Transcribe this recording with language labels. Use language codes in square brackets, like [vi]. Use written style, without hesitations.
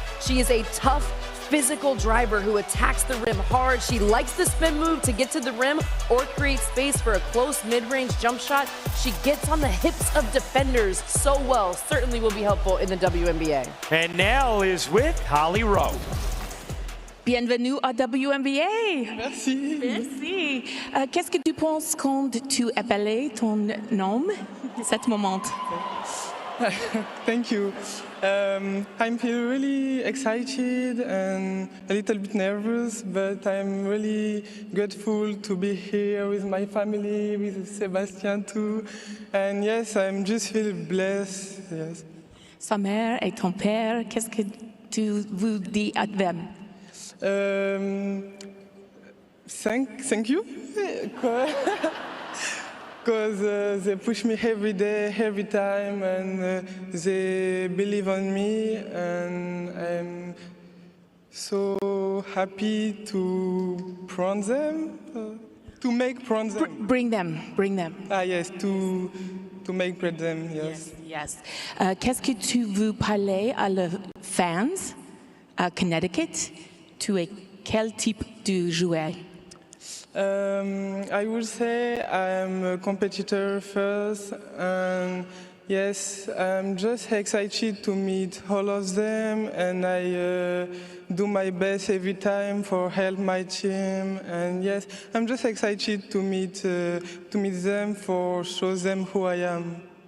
[en] She is a tough, physical driver who attacks the rim hard. She likes the spin move to get to the rim or create space for a close mid-range jump shot. She gets on the hips of defenders so well. Certainly will be helpful in the WNBA. And Nell is with Holly Rowe. [fr] Bienvenue à WNBA. Merci. Merci. Qu'est-ce que tu penses quand tu appelles ton nom à ce moment? [en] Thank you. I'm feel really excited and a little bit nervous, but I'm really grateful to be here with my family, with Sébastien too. And yes, I'm just feel blessed. Yes. [fr] Sa mère et ton père, qu'est-ce que tu vous dis à [en] them? Thank you, because they push me every day, every time, and they believe on me, and I'm so happy to prompt them. To make from them. Bring them. Ah yes, to make bread them, yes. Yes. [fr] Qu'est-ce que tu veux parler à les fans à Connecticut? Tu es quel type de joueur? [en] I would say I'm a competitor first, and yes, I'm just excited to meet all of them, and I do my best every time for help my team, and yes, I'm just excited to meet them for show them who I am.